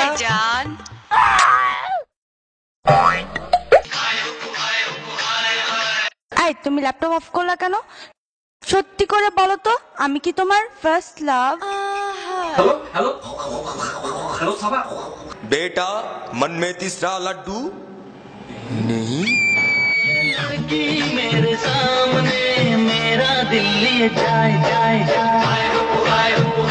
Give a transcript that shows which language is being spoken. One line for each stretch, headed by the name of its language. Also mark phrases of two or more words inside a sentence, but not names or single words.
Bangla: জান এই তুমি
English: laptop off
Bangla: করলা কেন? সত্যি করে বলো তো, আমি কি তোমার
English: first love?
Bangla: হ্যালো হ্যালো হ্যালো সাবা
Hindi: बेटा मन में तीसरा लड्डू नहीं मेरे सामने मेरा दिल लिए जाए जाए जाए